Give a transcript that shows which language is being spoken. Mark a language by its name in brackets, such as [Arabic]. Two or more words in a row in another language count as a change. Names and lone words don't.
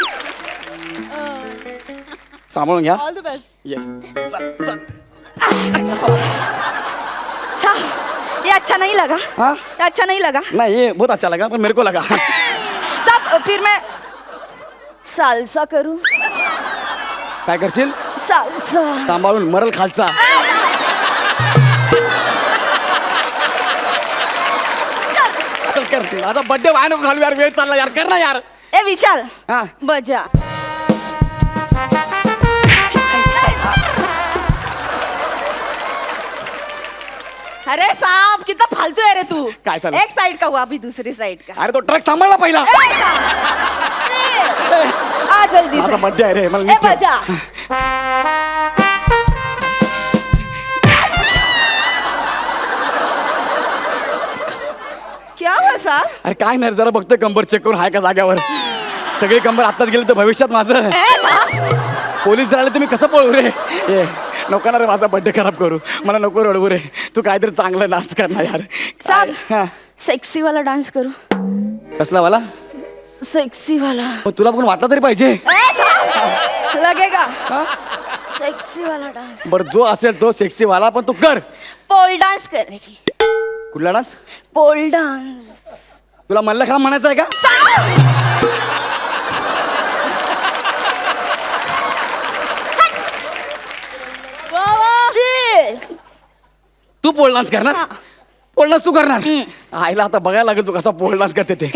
[Marathi] सांभाळून घ्या. [English] All the best. [Hindi] ये. साहब ये अच्छा नहीं लगा. हाँ? ये अच्छा नहीं लगा. नाही ये बहुत अच्छा लगा पण मेरे को लगा. साहब फिर मैं सालसा करूं. [Marathi] काय करशील सालसा. सांभाळून मरल खालचा. चल कर माझा बर्थडे व्हाय नको घालू यार. वेळ चालला यार. कर ना यार. ए विशाल हा [Hindi] बजा. अरे साहब कितना फालतू है रे तू. [Marathi] काय चालू? [Hindi] एक साइड का हुआ अभी दूसरी साइड का. [Marathi] अरे तो ट्रक सांभाळला पहिला. [Hindi] ए, साहब. ए, आ जल्दी [Marathi] माझा से. बर्थडे आहे रे मला ए नीट ठेव. [Hindi] बजा. क्या हुआ साहब. [Marathi] अरे काय नाही जरा बघतोय कंबर चेक करून हाय का जाग्यावर. सगळी कंबर आत्ताच गेली तर भविष्यात माझं ए साहब. पोलीस जर आले तुम्ही कसं पळू रे. ए नको ना रे माझा बर्थडे खराब करू. मला नको रडवू रे. तू काहीतरी चांगलं डान्स कर ना यार. साहब हा. [Hindi] सेक्सी वाला डांस करू. [Marathi] कसला वाला [Hindi] सेक्सी वाला. [Marathi] मग तुला पण वाटला तरी पाहिजे. [Hindi] ए साहब लगेगा. सेक्सी वाला डांस. [Marathi] बरं जो असेल तो सेक्सी वाला पण तू कर. [English] pole dance [Hindi] करेगी. [Marathi] कुठला डान्स [English] Pole dance. [Marathi] तुला मल्लखांब म्हणायचं आहे का? तू [English] pole dance [Marathi] करणार [English] pole dance [Marathi] तू करणार आईला आता बघायला लागेल तू कसा [English] pole dance [Marathi] करते ते.